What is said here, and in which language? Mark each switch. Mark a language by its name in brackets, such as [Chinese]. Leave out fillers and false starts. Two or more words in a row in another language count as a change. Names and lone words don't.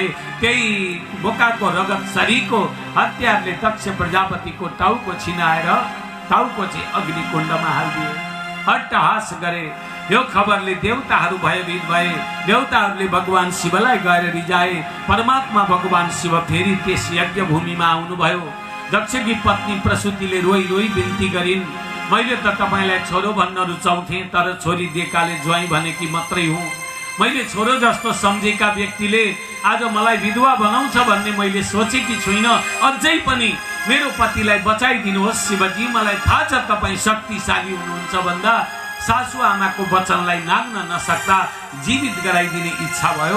[Nepali] त्यही बोकाको रगत शरीरको हतियारले दक्ष प्रजापतिको टाउको छिनाएर टाउको चाहिँ अग्निकुण्डमा हालिदिए। अट्टहास गरे। यो खबरले देवताहरू भयभीत भए। देवताहरूले भगवान शिवलाई गएर रिजाए। परमात्मा भगवान शिव फेरि त्यस यज्ञ भूमिमा आउनुभयो। दक्षकी पत्नी प्रसूतिले रोई रोई बिन्ती गरिन्, मैले त तपाईलाई छोरो भन्न रुचाउँथे, तर छोरी दिएकाले ज्वाइँ भनेकी मात्रै हुँ। मैले छोरो जस्तो सम्झेका व्यक्तिले आज मलाई विधवा बनाउँछ भन्ने मैले सोचेकी छुइनँ। अझै पनि मेरो पतिलाई बचाइदिनुहोस् शिवजी, मलाई थाहा छ तपाईँ शक्तिशाली हुनुहुन्छ भन्दा सासु आमाको वचनलाई नाग्न नसक्दा जीवित गराइदिने इच्छा भयो।